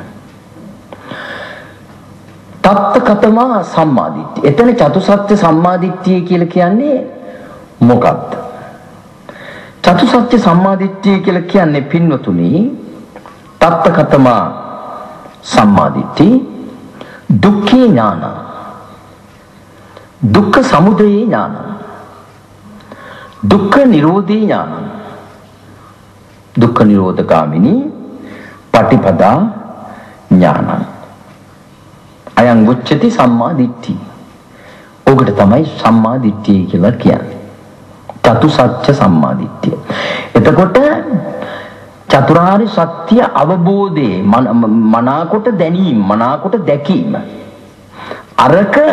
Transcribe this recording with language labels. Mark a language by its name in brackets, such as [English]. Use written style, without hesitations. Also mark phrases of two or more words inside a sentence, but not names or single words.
[Pali] තත්ත්කතමා සම්මාදිට්ඨිය. [Sinhala] එතන චතුසත්‍ය සම්මාදිට්ඨිය කියලා කියන්නේ මොකක්ද? චතුසත්‍ය සම්මාදිට්ඨිය කියලා කියන්නේ පින්වතුනි [Pali] තත්ත්කතමා සම්මාදිට්ඨිය දුක්ඛේ ඥාන දුක්ඛ සමුදය ඥාන දුක්ඛ නිරෝධේ ඥාන දුක්ඛ නිරෝධගාමිනී පටිපදා ඥාන අයං උච්චති සම්මා දිට්ඨි. [Sinhala] ඔකට තමයි සම්මා දිට්ඨිය කියලා කියන්නේ. චතුසත්‍ය සම්මා දිට්ඨිය. එතකොට චතුරාර්ය සත්‍ය අවබෝධයේ මනාකොට දැනීම, මනාකොට දැකීම.